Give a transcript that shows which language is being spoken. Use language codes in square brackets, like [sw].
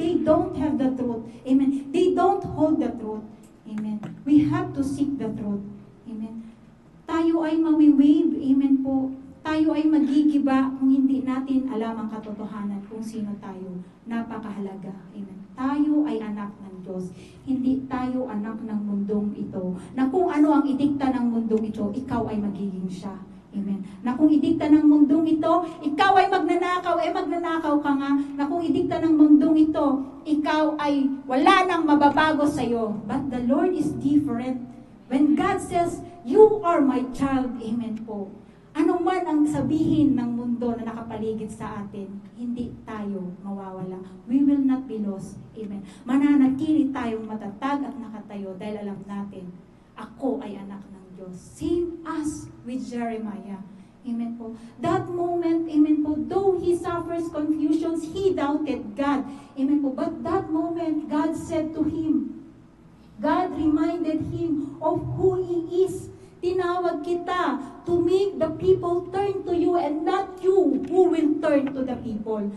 [en] They don't have the truth. Amen. They don't hold the truth. Amen. We have to seek the truth. [tl] Amen. Tayo ay mawiwave. Amen po. Tayo ay magigiba kung hindi natin alam ang katotohanan kung sino tayo. Napakahalaga. Amen. Tayo ay anak ng Diyos. Hindi tayo anak ng mundong ito. Na kung ano ang idikta ng mundong ito, ikaw ay magiging siya. Amen. Na kung idikta ng mundong ito, ikaw ay magnanakaw, magnanakaw ka nga. Na kung idikta ng mundong ito, ikaw ay wala nang mababago sa'yo. [en] But the Lord is different. When God says, you are my child, amen po. [tl] Ano man ang sabihin ng mundo na nakapaligid sa atin, hindi tayo mawawala. [en] We will not be lost. [tl] Amen. Mananatili tayong matatag at nakatayo dahil alam natin, ako ay anak ng Diyos. [en] Same as with Jeremiah. Amen po. That moment, amen po, though he suffers confusions, he doubted God. Amen po. But that moment, God said to him, God reminded him of who He is. [tl] Tinawag kita [en] to make the people turn to you and not you who will turn to the people.